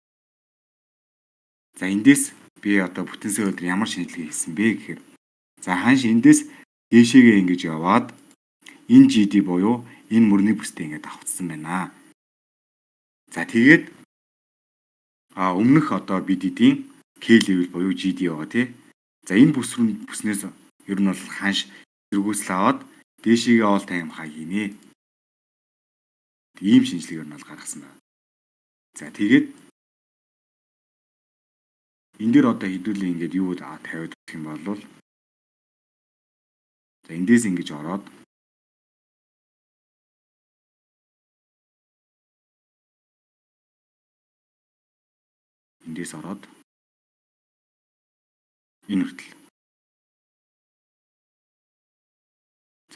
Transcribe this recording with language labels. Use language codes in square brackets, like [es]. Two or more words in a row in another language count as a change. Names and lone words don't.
[mn] За эндээс би одоо бүтэн сая өдөр ямар шинжилгээ хийсэн бэ гэхээр за ханш эндээс дээшээгээ ингэж яваад энэ GD буюу энэ мөрний бүстэй ингэж авцсан байна. За тэгээд өмнөх одоо BD-ийн K level буюу GD байгаа тий. За энэ бүснээс ер нь бол ханш зэргүүсэл аваад дээшээгээ [en] all time high [mn] хийнэ. Ийм шинжилгээр нь бол гаргасан байна. За тэгээд энэ дээр одоо хэдүүлээ ингээд юу тавиад гэх юм бол за эндээс ингэж ороод эндээс ороод энэ хүртэл.